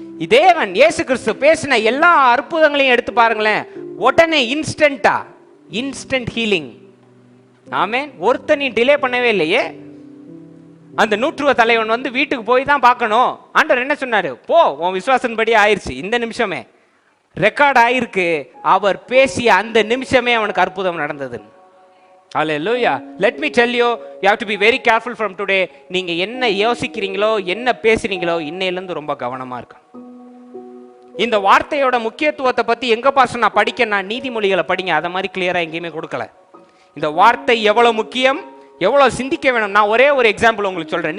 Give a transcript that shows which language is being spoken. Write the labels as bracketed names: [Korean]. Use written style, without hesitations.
[Tamil] தேவன் இயேசு கிறிஸ்து பேசின எல்லா அற்புதங்களையும் எடுத்து பாருங்களேன், உடனே இன்ஸ்டன்டா, இன்ஸ்டன்ட் ஹீலிங். ஆமென். ஒருத்தனையும் டிலே பண்ணவே இல்லையே. அந்த 100 தலைவன் வந்து வீட்டுக்கு போய் தான் பார்க்கணும். ஆண்டவர் என்ன சொன்னாரு? போ, உன் விசுவாசன்படி ஆயிடுச்சு. இந்த நிமிஷமே ரெக்கார்ட் ஆயிருக்கு. அவர் பேசிய அந்த நிமிஷமே அவனுக்கு அற்புதம் நடந்தது. [English] Hallelujah. Let me tell you, you have to be very careful from today. [Tamil] நீங்க என்ன யோசிக்கிறீங்களோ, என்ன பேசுறீங்களோ, இன்னையிலிருந்து ரொம்ப கவனமா இருக்கணும். இந்த வார்த்தையோட முக்கியத்துவத்தை பத்தி எங்க பாஸ்டர் நான் படிக்க, நான் நீதிமொழிகளை படிங்க, அதை மாதிரி கிளியரா எங்கேயுமே கொடுக்கல. இந்த வார்த்தை எவ்வளவு முக்கியம், எவ்வளவு சிந்திக்க வேணும். நான் ஒரே ஒரு எக்ஸாம்பிள் உங்களுக்கு சொல்றேன்.